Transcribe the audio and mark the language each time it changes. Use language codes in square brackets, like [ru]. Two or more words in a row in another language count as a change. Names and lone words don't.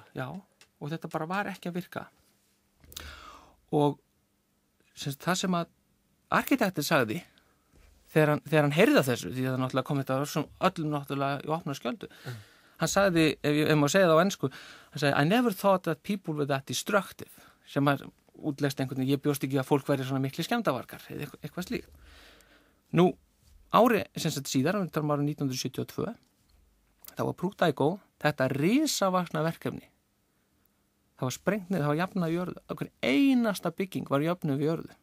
[is] Já, og þetta bara var ekki að virka. Og sem sagt, það sem að arkitektin sagði, þegar hann heyrði þessu, því að það náttúrulega kom þetta öllum náttúrulega í opna skjöldu, hann sagði, ef maður segja það á ensku, hann sagði, [en] I never thought that people were that destructive, [is] sem að útlegst einhvern veginn, ég bjóst ekki að fólk væri svona mikli skemmdarvarkar, eða eitthvað slíkt. Nú, ári, sem sagt síðar, árið 1972, það var Prútaíkó, þetta risavaxna verkefni. Það var sprengt niður, það var jafnað í jörðu. Okkur einasta bygging var jafnað í jörðu.